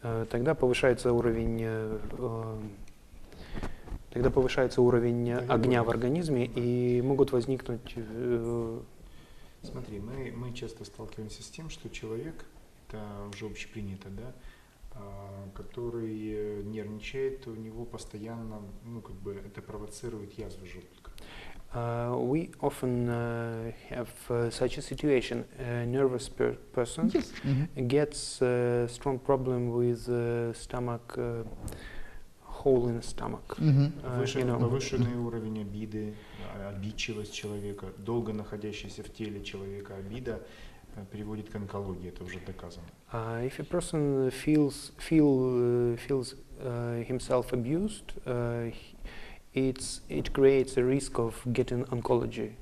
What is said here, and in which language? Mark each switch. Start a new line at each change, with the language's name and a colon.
Russian: Тогда повышается уровень огня в организме, и могут возникнуть. Смотри, мы часто сталкиваемся с тем, что человек, это уже общепринято, да, который нервничает, у него постоянно, это провоцирует язву желудка.
English: We often have such a situation. A nervous person gets a strong problem with stomach, hole in the stomach.
Russian: Повышенный уровень обиды, обидчивость человека, долго находящаяся в теле человека обида приводит к онкологии, это уже доказано.
English: If a person feels himself abused, it creates a risk of getting oncology.